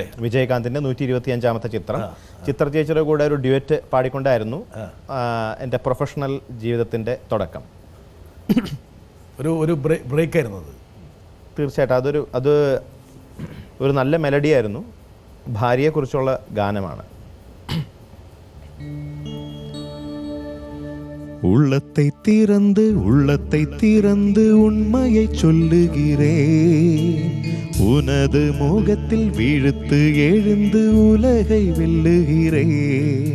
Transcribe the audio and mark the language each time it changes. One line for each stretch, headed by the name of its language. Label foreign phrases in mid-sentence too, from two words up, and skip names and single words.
Malayalam: വിജയകാന്തിൻ്റെ 125ാമത്തെ ചിത്ര ചേച്ചിയുടെ കൂടെ ഒരു ഡ്യുവറ്റ് പാടിക്കൊണ്ടായിരുന്നു എൻ്റെ പ്രൊഫഷണൽ ജീവിതത്തിൻ്റെ തുടക്കം. ഒരു ബ്രേക്ക് ആയിരുന്നു അത്. തീർച്ചയായിട്ടും അത് ഒരു നല്ല മെലഡിയായിരുന്നു. ഭാര്യയെക്കുറിച്ചുള്ള ഗാനമാണ്.
Tamil: உள்ளத்தை திறந்து உண்மையை சொல்லுகிறேன், உனது முகத்தில் விழுத்து எழுந்து உலகை வெல்லுகிறேன்.